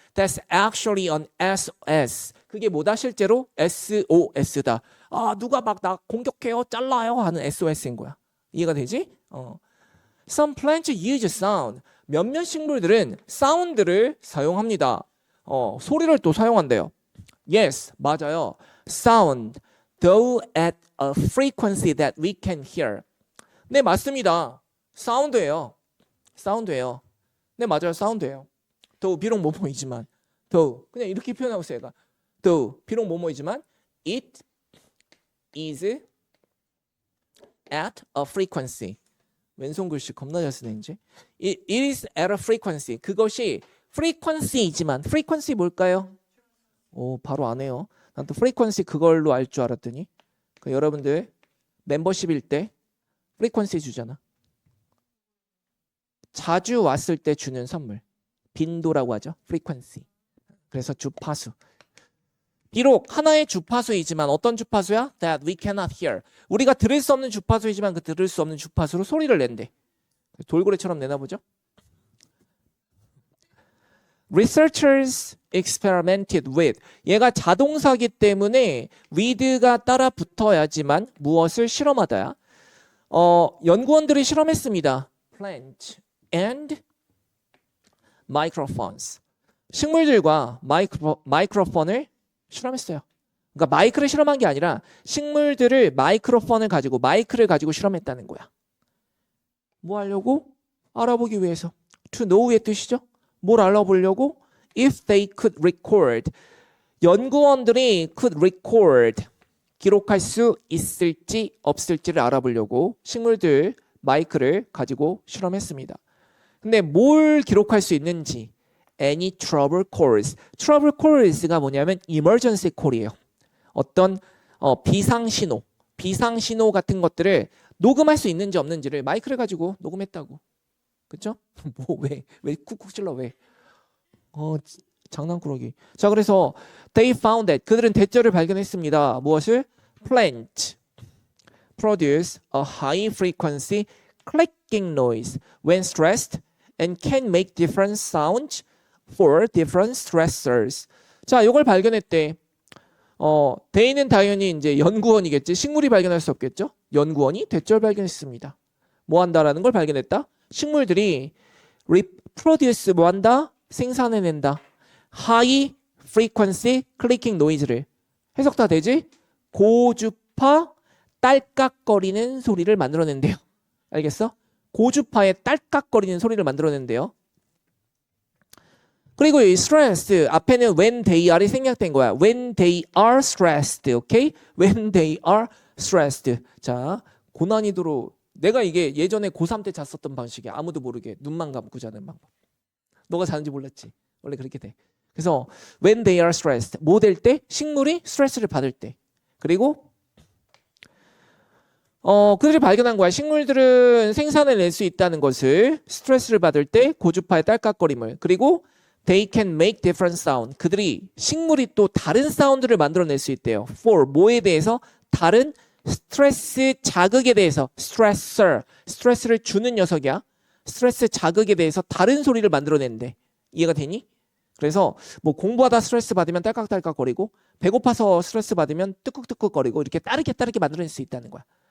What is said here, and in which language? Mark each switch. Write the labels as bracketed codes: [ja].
[en] That's actually an SOS. [ko] 그게 뭐다? 실제로 SOS다. 아, 누가 막 나 공격해요, 잘라요 하는 SOS인 거야. 이해가 되지? [en] Some plants use sound. [ko] 몇몇 식물들은 사운드를 사용합니다. 소리를 또 사용한대요. Yes, 맞아요. [en] Sound, though at a frequency that we can hear. [ko] 네, 맞습니다. 사운드예요. 사운드예요. 네, 맞아요. 사운드예요. though 비록 뭐뭐이지만, though 그냥 이렇게 표현하고 있어요. 얘가. [en] though [ko] 비록 뭐뭐이지만, [en] it is at a frequency. [ko] 왼손 글씨 겁나 잘 쓰네 이제. [en] It is at a frequency. [ko] 그것이 frequency이지만 frequency 뭘까요? 오, 바로 안 해요. 난 또 frequency 그걸로 알 줄 알았더니. 여러분들 멤버십일 때 frequency 주잖아. 자주 왔을 때 주는 선물. 빈도라고 하죠. frequency. 그래서 주파수. 비록 하나의 주파수이지만 어떤 주파수야? [en] That we cannot hear. [ko] 우리가 들을 수 없는 주파수이지만 그 들을 수 없는 주파수로 소리를 낸대. 돌고래처럼 내나 보죠? [en] Researchers experimented with. [ko] 얘가 자동사기 때문에 with가 따라 붙어야지만 무엇을 실험하다야. 연구원들이 실험했습니다. [en] Plant and microphones. [ko] 식물들과 마이크로폰을 실험했어요. 그러니까 마이크를 실험한 게 아니라 식물들을 마이크로폰을 가지고 마이크를 가지고 실험했다는 거야. 뭐 하려고? 알아보기 위해서. To know의 뜻이죠. 뭘 알아보려고? [en] If they could record. [ko] 연구원들이 [en] could record. [ko] 기록할 수 있을지 없을지를 알아보려고 식물들 마이크를 가지고 실험했습니다. 근데 뭘 기록할 수 있는지 [en] any trouble calls. [ko] trouble calls가 뭐냐면 emergency call이에요. 어떤 비상신호 같은 것들을 녹음할 수 있는지 없는지를 마이크를 가지고 녹음했다고. 그렇죠? 뭐 왜 쿡쿡 찔러 왜? 장난꾸러기. 자, 그래서 [en] they found that [ko] 그들은 대절을 발견했습니다. 무엇을? [en] Plant produce a high frequency clicking noise when stressed and can make different sounds for different stressors. [ko] 자, 이걸 발견했대. 데이는 당연히 이제 연구원이겠지. 식물이 발견할 수 없겠죠. 연구원이 대절 발견했습니다. 뭐 한다라는 걸 발견했다. 식물들이 reproduce 뭐 한다? 생산해낸다. [en] high frequency clicking noise [ko] 를. 해석 다 되지? 고주파 딸깍거리는 소리를 만들어낸대요. 알겠어? 고주파의 딸깍거리는 소리를 만들어낸대요. 그리고 이 stressed 앞에는 [en] when they are [ko] 이 생략된 거야. [en] When they are stressed, [ko] 오케이? [en] When they are stressed. [ko] 자, 고난이도로 내가 이게 예전에 고3 때 잤었던 방식이야. 아무도 모르게 눈만 감고 자는 방법. 너가 자는지 몰랐지. 원래 그렇게 돼. 그래서 [en] when they are stressed, [ko] 뭐 될 때? 식물이 스트레스를 받을 때. 그리고 그들이 발견한 거야. 식물들은 생산을 낼 수 있다는 것을 스트레스를 받을 때 고주파의 딸깍거림을. 그리고 [en] they can make different sound. [ko] 그들이 식물이 또 다른 사운드를 만들어낼 수 있대요. for 뭐에 대해서? 다른 스트레스 자극에 대해서. 스트레스를 주는 녀석이야. 스트레스 자극에 대해서 다른 소리를 만들어낸대. 이해가 되니? 그래서 뭐 공부하다 스트레스 받으면 딸깍딸깍거리고 배고파서 스트레스 받으면 뜨꾹뜨꾹거리고 이렇게 따르게 만들어낼 수 있다는 거야.